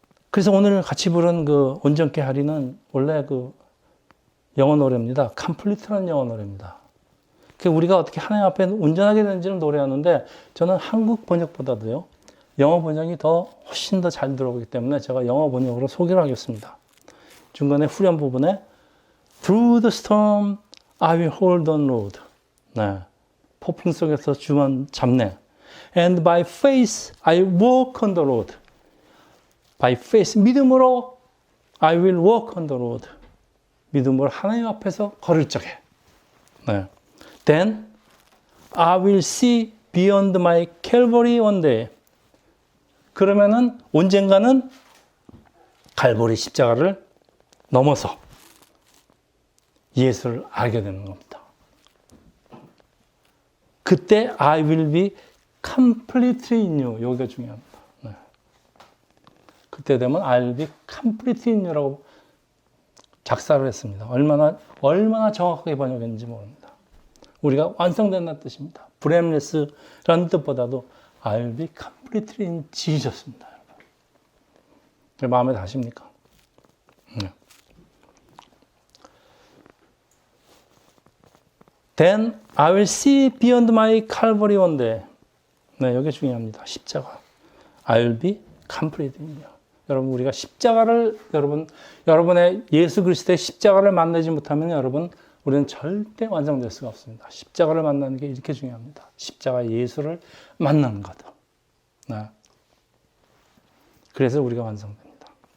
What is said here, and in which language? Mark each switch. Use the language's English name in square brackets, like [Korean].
[Korean] 그래서 오늘 같이 부른 그 온전케 하리는 원래 그 영어 노래입니다. 컴플리트라는 영어 노래입니다. 우리가 어떻게 하나님 앞에 온전하게 되는지를 노래하는데 저는 한국 번역보다도요, 영어 번역이 훨씬 더 잘 들어오기 때문에 제가 영어 번역으로 소개를 하겠습니다. [English] 중간에 후렴 부분에 Through the storm I will hold on, Lord. [Korean] 네. 폭풍 속에서 주만 잡네. [English] And by faith I walk on the road. By faith, [Korean] 믿음으로 [English] I will walk on the road. [Korean] 믿음으로 하나님 앞에서 걸을 적에. 네. [English] Then I will see beyond my Calvary one day. [Korean] 그러면은 언젠가는 갈보리 십자가를 넘어서 예수를 알게 되는 겁니다. 그때 [English] I will be completely in you. [Korean] 여기가 중요합니다. 네. 그때 되면 [English] I will be completely in you [Korean] 라고 작사를 했습니다. 얼마나 정확하게 번역했는지 모릅니다. 우리가 완성된다는 뜻입니다. blameless라는 뜻보다도 [English] I will be completely in Jesus [Korean] 입니다. 여러분. 마음에 다십니까? 네. [English] Then I will see beyond my Calvary one day. [Korean] 네, 여기 중요합니다. 십자가. [English] I will be complete in you. [Korean] 여러분, 우리가 십자가를, 여러분의 예수 그리스도의 십자가를 만나지 못하면 여러분, 우리는 절대 완성될 수가 없습니다. 십자가를 만나는 게 이렇게 중요합니다. 십자가 예수를 만나는 것. 네. 그래서 우리가 완성됩니다.